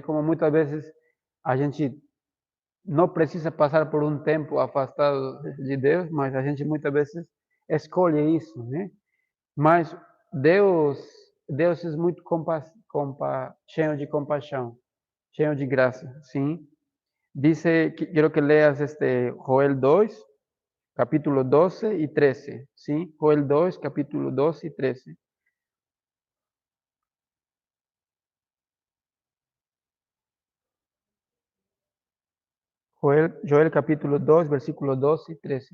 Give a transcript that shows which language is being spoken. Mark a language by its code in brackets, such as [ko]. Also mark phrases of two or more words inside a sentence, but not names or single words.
[pt] Como muitas vezes a gente não precisa passar por um tempo afastado de Deus, mas a gente muitas vezes escolhe isso, né? Mas Deus, Deus é muito cheio de compaixão, cheio de graça, sim. [es] Dice, quiero que leas Joel 2, capítulo 12 y 13, ¿sí? Joel 2, capítulo 12 y 13. Joel capítulo 2, versículo 12 y 13.